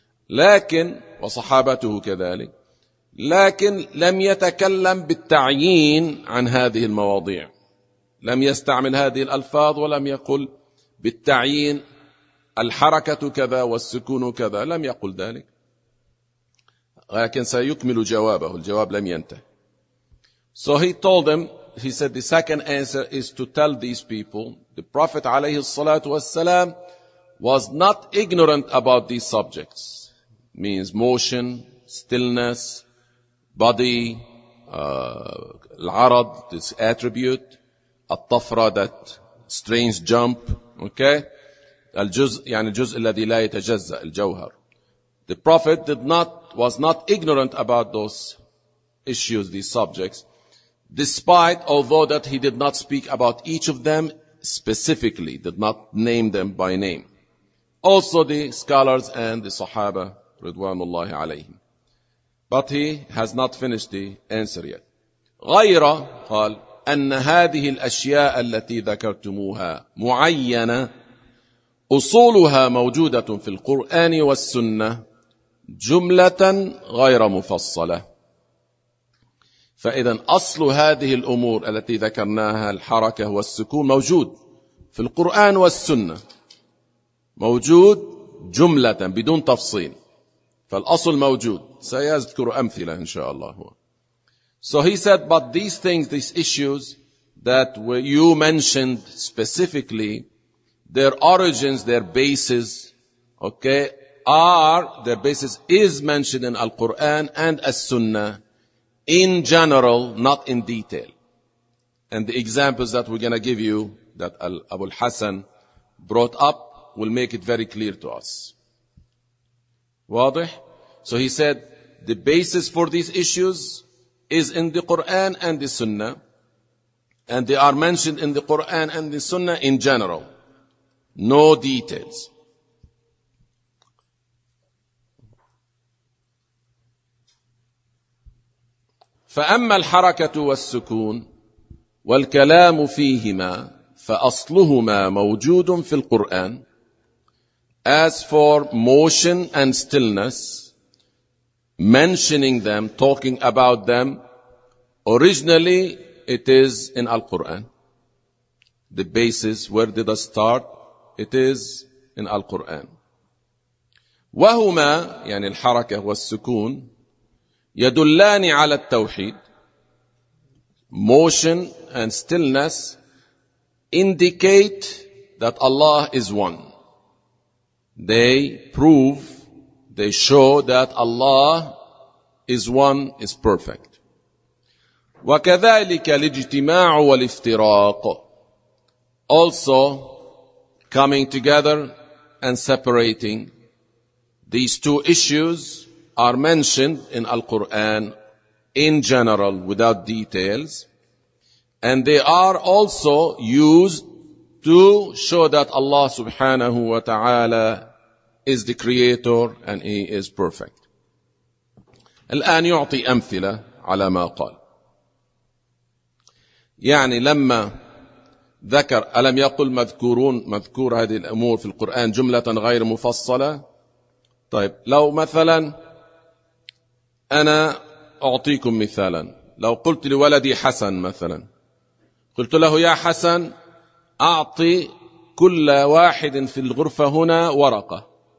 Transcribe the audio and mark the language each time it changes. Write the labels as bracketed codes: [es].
[ar] لكن وصحابته كذلك لكن لم يتكلم بالتعيين عن هذه المواضيع لم يستعمل هذه الألفاظ ولم يقل بالتعيين الحركة كذا والسكون كذا لم يقل ذلك لكن سيكمل جوابه الجواب لم ينتهي. [en] So he told them, he said the second answer is to tell these people, the Prophet [ar] عليه الصلاة والسلام [en] was not ignorant about these subjects. Means motion, stillness, body, العرض, this attribute, الطفرة, that strange jump, okay? [ar] الجزء, يعني الجزء الذي لا يتجزأ, الجوهر. [en] The Prophet was not ignorant about those issues, these subjects. Despite, although that he did not speak about each of them specifically, did not name them by name. Also the scholars and the Sahaba, Ridwanullahi alayhim. But he has not finished the answer yet. [ar] غير قال أن هذه الأشياء التي ذكرتموها معينة أصولها موجودة في القرآن والسنة جملة غير مفصلة. فإذا أصل هذه الأمور التي ذكرناها الحركة والسكون موجود في القرآن والسنة موجود جملة بدون تفصيل فالأصل موجود سيذكر أمثلة إن شاء الله. [en] So he said, but these things, these issues that you mentioned specifically, their origins, their bases, okay, their basis is mentioned in Al-Quran and As-Sunnah. In general, not in detail. And the examples that we're going to give you that Abu al-Hasan brought up will make it very clear to us. [ar] واضح? [en] So he said, the basis for these issues is in the Quran and the Sunnah. And they are mentioned in the Quran and the Sunnah in general. No details. [ar] فأما الحركة والسكون والكلام فيهما فأصلهما موجود في القرآن. [en] As for motion and stillness, mentioning them, talking about them, originally it is in Al-Quran. The basis, where did it start? It is in Al-Quran. [ar] وهما يعني الحركة والسكون يدلان على التوحيد. [en] Motion and stillness indicate that Allah is one. They prove, they show that Allah is one, is perfect. [ar] وكذلك الاجتماع والافتراق. [en] Also, coming together and separating. These two issues are mentioned in Al-Quran in general without details. And they are also used to show that Allah subhanahu wa ta'ala is the creator and he is perfect. [ar] الآن يعطي أمثلة على ما قال. يعني لما ذكر ألم يقل مذكورون, مذكور هذه الأمور في القرآن جملة غير مفصلة. طيب لو مثلا أنا أعطيكم مثالا, لو قلت لولدي حسن مثلا, قلت له يا حسن أعطي كل واحد في الغرفة هنا ورقة.